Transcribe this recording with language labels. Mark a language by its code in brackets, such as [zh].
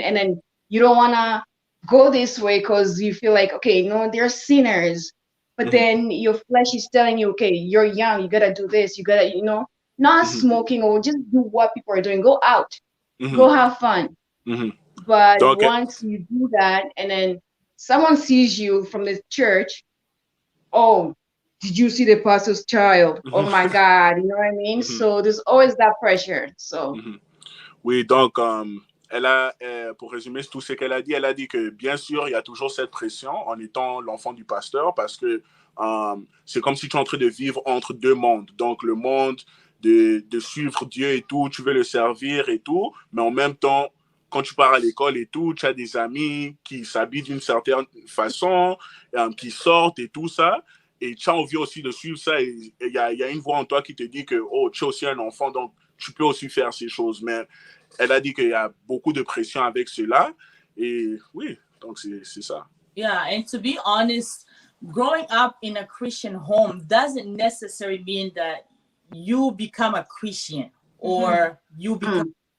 [en] And then you don't want to go this way because you feel like, okay, they're sinners, but then your flesh is telling you, okay, you're young, you gotta do this, you gotta, not smoking, or just do what people are doing. Go out, go have fun. But once you do that, and then someone sees you from the church, oh, did you see the pastor's child? Oh my God, you know what I mean? So there's always that pressure. So. [fr] Oui, donc elle a, pour résumer tout ce qu'elle a dit que bien sûr, il y a toujours cette pression en étant l'enfant du pasteur, parce que c'est comme si tu es en train de vivre entre deux mondes. Donc le monde de suivre Dieu et tout, tu veux le servir et tout, mais en même temps, quand tu pars à l'école et tout, tu as des amis qui s'habillent d'une certaine façon, qui sortent et tout ça, et tu as envie aussi de suivre ça, et il y a une voix en toi qui te dit que, oh, tu es aussi un enfant, donc tu peux aussi faire ces choses. Mais elle a dit qu'il y a beaucoup de pression avec cela, et oui, donc c'est ça. [en] Yeah, and to be honest, growing up in a Christian home doesn't necessarily mean that you become a Christian or you become...